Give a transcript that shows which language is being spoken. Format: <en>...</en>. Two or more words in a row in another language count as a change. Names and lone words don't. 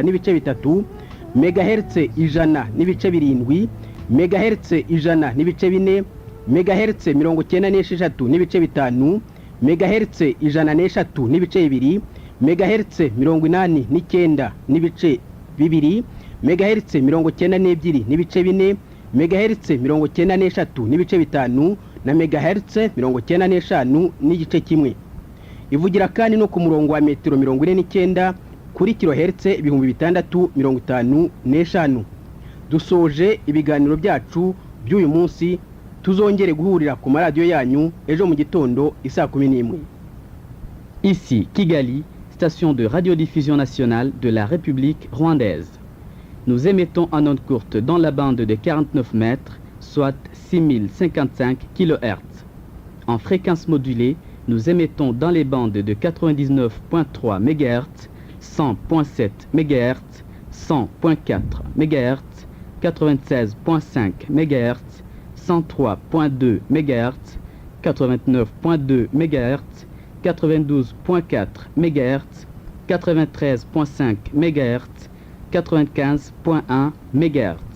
<rw>n'ibice bitatu, megahertz 100 n'ibice 7, megahertz 100 n'ibice 4, megahertz 96 n'ibice 5, megahertz 103 n'ibice 2, megahertz 89 n'ibice 2, megahertz 92 n'ibice 4, megahertz 93 n'ibice 5 na megahertz 95 n'igice kimwe. Ivugira kandi no ku murongo wa metero 49 kuri kilohertz 6655. Dusoje ibiganiro byacu by'uyu munsi, tuzongere guhurira ku maradiyo yanyu ejo mu gitondo isa 11.</rw> <fr>Ici Kigali, station de radiodiffusion nationale de la République rwandaise. Nous émettons en onde courte dans la bande de 49 mètres, soit 6055 kHz. En fréquence modulée, nous émettons dans les bandes de 99.3 MHz, 100.7 MHz, 100.4 MHz, 96.5 MHz, 103.2 MHz, 89.2 MHz, 92.4 MHz, 93.5 MHz, 95.1 MHz.</fr>